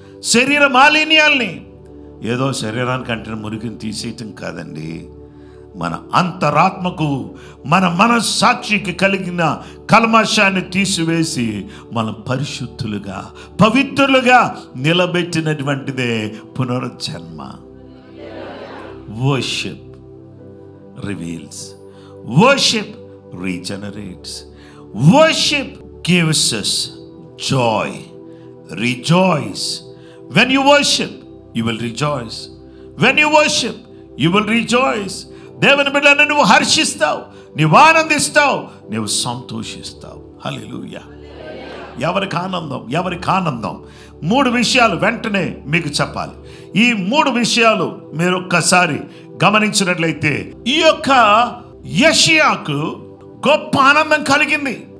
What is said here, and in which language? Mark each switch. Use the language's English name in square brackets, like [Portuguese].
[Telugu] శరీర మాలిన్యాల్ని ఏదో శరీరానికి అంటే మురికిని తీసేయటం కాదండి, మన అంతరాత్మకు, మన మనస్సాక్షికి కలిగిన కల్మషాన్ని తీసివేసి మనం పరిశుద్ధులుగా, పవిత్రులుగా నిలబెట్టినటువంటిదే పునరుజ్జన్మ. [English] Worship reveals, worship regenerates, worship gives us joy. Rejoice. When you worship, you will rejoice. When you worship, you will rejoice. [Telugu] దేవుని బిడ్డలను నువ్వు హర్షిస్తావు, నువ్వు ఆనందిస్తావు, నువ్వు సంతోషిస్తావు. హల్లెలూయా. ఎవరికి ఆనందం, ఎవరికి ఆనందం. 3 విషయాలు వెంటనే మీకు చెప్పాలి. ఈ 3 విషయాలు మీరు ఒక్కసారి గమనించినట్లయితే, ఈ యొక్క యెషయాకు గొప్ప ఆనందం కలిగింది.